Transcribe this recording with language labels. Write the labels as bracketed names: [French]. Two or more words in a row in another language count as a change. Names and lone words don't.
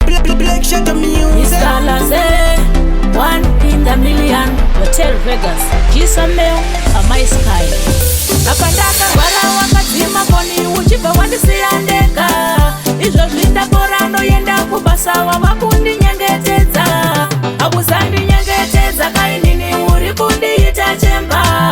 [English] Black, Black Shadow Music. Mister Laze, one in the million. Hotel Vegas. Jisa Mel, Amai Sky. [Shona] Apa ndakarwara wakadzima foni uchibva wandisiya ndega. Izvozvi ndapora ndoenda kubasa wava kundinyengetedza. Hausandinyengetedza kainini uri kundiita chemba.